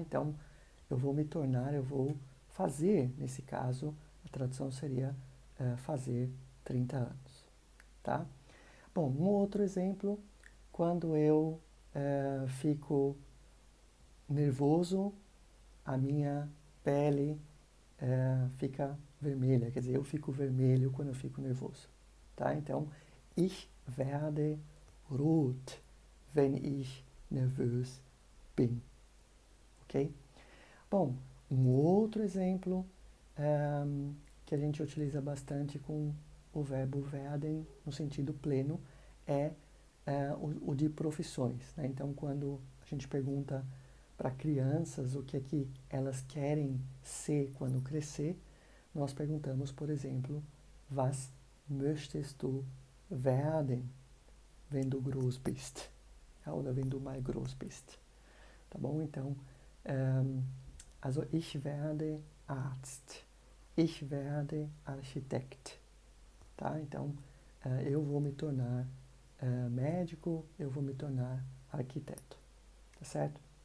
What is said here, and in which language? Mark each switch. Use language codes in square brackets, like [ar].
[pt] Então, eu vou fazer, nesse caso, a tradução seria fazer 30 anos, tá? Bom, um outro exemplo, quando eu fico nervoso, a minha pele fica vermelha, quer dizer, eu fico vermelho quando eu fico nervoso, tá? [de] Então, ich werde rot, wenn ich nervös bin, ok? [pt] Bom, um outro exemplo que a gente utiliza bastante com o verbo werden no sentido pleno é o de profissões, né? Então, quando a gente pergunta para crianças o que é que elas querem ser quando crescer, nós perguntamos, por exemplo, [de] was möchtest du werden, wenn du groß bist? Oder wenn du mal groß bist. [pt] Tá bom? Então, [de] also ich werde Arzt, ich werde Architekt. [pt] Tá? Então, eu vou me tornar médico, eu vou me tornar arquiteto. Tá certo?